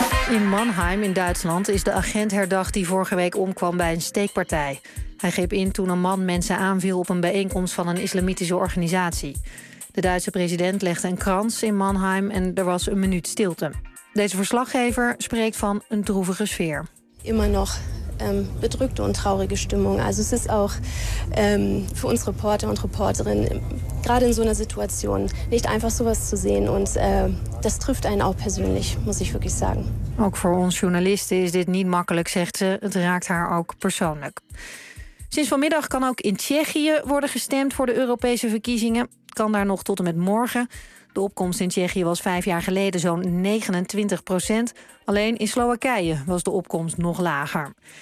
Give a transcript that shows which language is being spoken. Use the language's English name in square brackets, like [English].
[Dutch] In Mannheim in Duitsland is de agent herdacht die vorige week omkwam bij een steekpartij. Hij greep in toen een man mensen aanviel op een bijeenkomst van een islamitische organisatie. De Duitse president legde een krans in Mannheim en er was een minuut stilte. Deze verslaggever spreekt van een droevige sfeer. [German] Immer nog bedrukte en traurige stimmung. Also es ist auch für uns Reporter und Reporterin gerade in so einer Situation nicht einfach sowas zu sehen und das trifft einen auch persönlich, muss ich wirklich sagen. [Dutch] Ook voor ons journalisten is dit niet makkelijk, zegt ze. Het raakt haar ook persoonlijk. Sinds vanmiddag kan ook in Tsjechië worden gestemd voor de Europese verkiezingen. Kan daar nog tot en met morgen. De opkomst in Tsjechië was 5 jaar geleden zo'n 29%. Alleen in Slowakije was de opkomst nog lager.